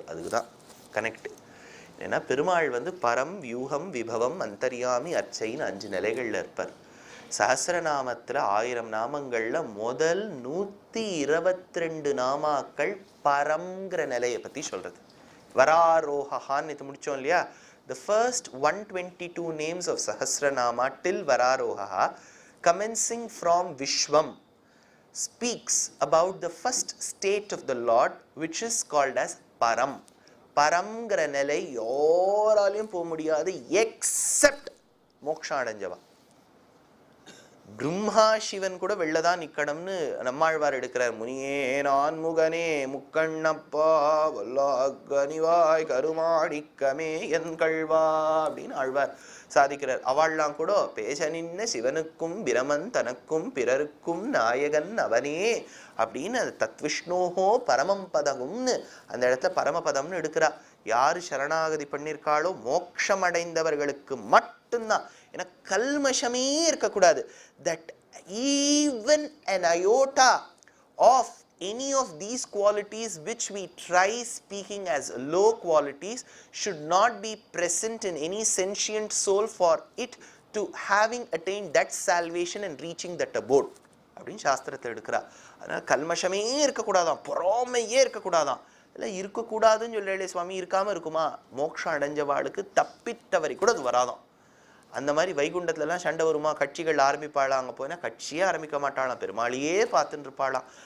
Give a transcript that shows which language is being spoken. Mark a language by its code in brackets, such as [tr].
[ta] அதுக்கு தான் கனெக்ட். ஏன்னா பெருமாள் பரம், வியூகம், விபவம், அந்தர்யாமி, அர்ச்சைன்னு 5 நிலைகளில் இருப்பார். சஹஸ்ரநாமத்தில் 1000 நாமங்களில் முதல் 122 நாமாக்கள் பரம்ங்கிற நிலையை பற்றி சொல்கிறது. வராரோகான்னு இது முடித்தோம் இல்லையா? [en] The first 122 names of Sahasranama till Vararoha, commencing from Vishwam, speaks about the first state of the Lord, which is called as Param. [ta] பரம்ங்கிற நிலை யாராலையும் போக முடியாது எக்ஸப்ட் மோட்சம் அடைஞ்சவா. பிரம்மா சிவன் கூட வெளிலதான் நிக்கணும்னு நம்மாழ்வார் எடுக்கிறார். முனியே நான் முகனே முக்கண்ணப்பா வல்லாகனிவாய் கருமாடிக்கமே என் கழ்வா அப்படின்னு ஆழ்வார் சாதிக்கிறார். அவள்லாம் கூட பேச நின்ன சிவனுக்கும் பிரமன் தனக்கும் பிறருக்கும் நாயகன் அவனே அப்படின்னு தத்விஷ்ணோஹோ பரமம் பதகும்னு அந்த இடத்துல பரமபதம்னு எடுக்கிறா. யாரு சரணாகதி பண்ணியிருக்காளோ மோட்சம் அடைந்தவர்களுக்கு மட்டும்தான். ஏன்னா கல்மஷமே இருக்கக்கூடாது. [en] that even an iota of any of these qualities which we try speaking as low qualities should not be present in any sentient soul for it to having attained that salvation and reaching that abode [ta] அப்படின்னு சாஸ்திரத்தை எடுக்கிறா. அதனால கல்மஷமே இருக்கக்கூடாதான், பொறாமையே இருக்கக்கூடாதான். இல்லை இருக்கக்கூடாதுன்னு சொல்லலே சுவாமி, இருக்காமல் இருக்குமா? மோட்சம் அடைஞ்சவாளுக்கு தப்பித்தவரை கூட அது வராதான். அந்த மாதிரி வைகுண்டத்துலலாம் சண்டை வருமா? கட்சிகள் ஆரம்பிப்பாளாம். அங்கே போனால் கட்சியே ஆரம்பிக்க மாட்டாளாம், பெருமாளையே பார்த்துட்டு இருப்பாளாம்.